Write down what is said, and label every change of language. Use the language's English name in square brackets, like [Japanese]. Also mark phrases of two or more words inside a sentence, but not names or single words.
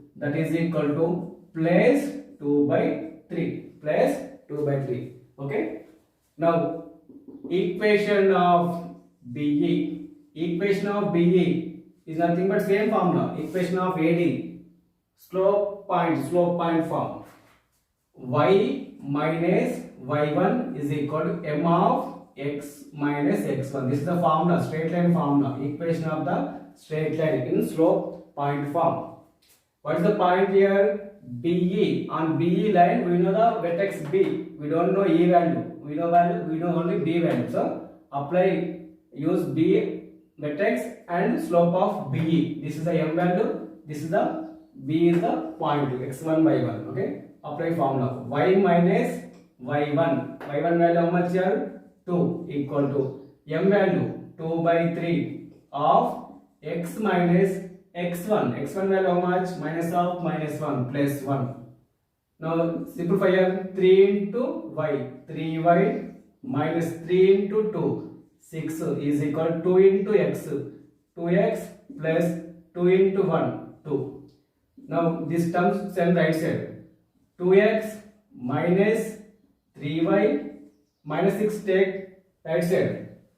[English] That is equal to plus 2 by 3. Plus 2 by 3. Okay. Now equation of BE. Equation of BE is nothing but same formula. Equation of AD. Slope point form. Y minus y1 is equal to m of x minus x1. This is the formula, straight line formula. Equation of the straight line in slope point form. What is the point here? BE. On BE line, we know the vertex B. We don't know E value. We know only B value. So apply, use B vertex and slope of BE. This is the M value. This is the B is the point x1 by 1. Okay. Apply formula. Y minus y1. Y1 value how much here? 2 equal to M value 2 by 3 of x minus x1. X1 value how much? Minus of minus 1 plus 1. Now simplify here. 3 into y. 3y minus 3 into 2. 6 is equal to 2 into x. 2x plus 2 into 1. 2. Now this term send right side. 2x minus 3y minus 6 take right side.